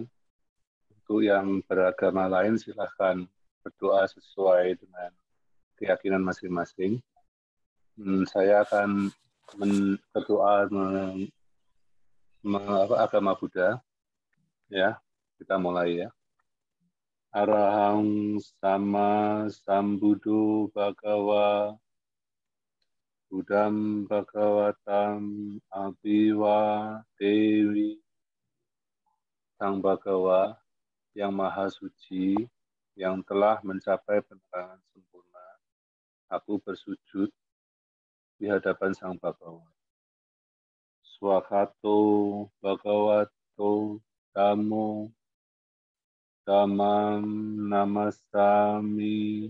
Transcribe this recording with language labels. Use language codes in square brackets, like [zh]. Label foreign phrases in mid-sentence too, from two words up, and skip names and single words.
[id] Untuk yang beragama lain silahkan berdoa sesuai dengan keyakinan masing-masing. Saya akan berdoa agama Buddha. Ya, kita mulai ya. [pi] Arahang sama sambuddho bhagava Buddham bhagavatam abiwa dewi. [id] Sang Bhagawa yang maha suci, yang telah mencapai penerangan sempurna, aku bersujud di hadapan Sang Bhagawa. [pi] Swakato Bhagavato Dhammo Dhammam Namasami.